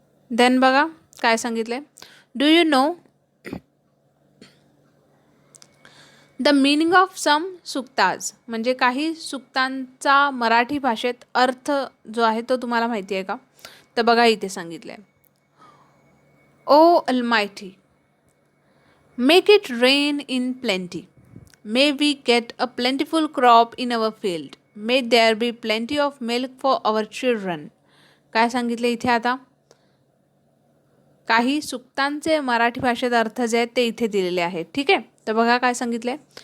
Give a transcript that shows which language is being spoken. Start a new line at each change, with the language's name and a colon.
Marathi: Then बघा काय सांगितलंय.
English: do you know the meaning of some सुक्ताज,
Marathi: म्हणजे काही सुक्तांचा मराठी भाषेत अर्थ जो आहे तो तुम्हाला माहिती आहे का? तर बघा इथे सांगितलंय.
English: O almighty, make it rain in plenty, may we get a plentiful crop in our field, may there be plenty of milk for our children.
Marathi: काय सांगितले इथे? आता काही सुक्तांचे मराठी भाषेत अर्थ जे आहेत ते इथे दिलेले आहेत. ठीक आहे. तर बघा काय सांगितले.